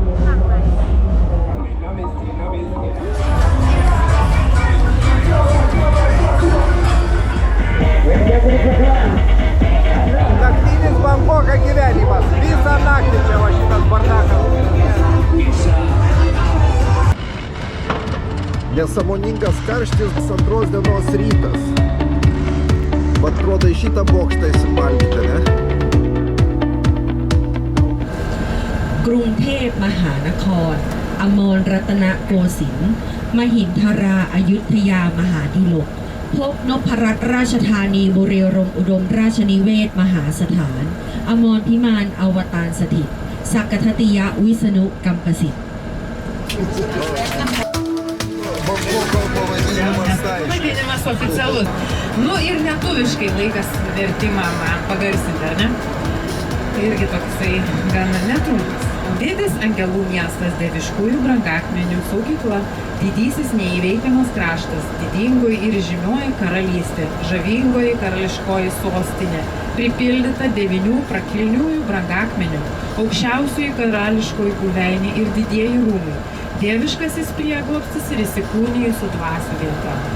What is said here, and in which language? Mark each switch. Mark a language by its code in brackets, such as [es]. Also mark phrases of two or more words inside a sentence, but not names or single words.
[lt] Naktinis Bankoka gyvenimas. Visą naktį čia va šitas bardakas. Nesąmoningas karštis antros dienos rytas. Vat atrodo į šitą bokštą įsimalkite, ne? [th] กรุงเทพมหานคร อมรรัตนโกสินทร์มหินทราอยุธยามหาดิลก พบนพรัตน์ราชธานีบุรีรัมย์อุดมราชนิเวศมหาสถาน อมรพิมานอวตารสถิต สักกทติยะวิษณุกัมปสิทธิ์ [lt] Bangkoko pavadinimas tai. Pavadinimas oficialus. Nu ir lietuviškai laikas vertimą man pagarsinti, ar ne? Tai irgi toksai gana netrumpas. Didis angelų miestas, dieviškųjų brangakmenių saugykla, didysis neįveikiamas kraštas, didingoji ir žymioji karalystė, žavingoji karališkoji sostinė, pripildyta 9 prakilniųjų brangakmenių, aukščiausioji karališkoji buveinė ir didieji rūmai, dieviškasis prieglobstis ir įsikūnijusių dvasių vieta.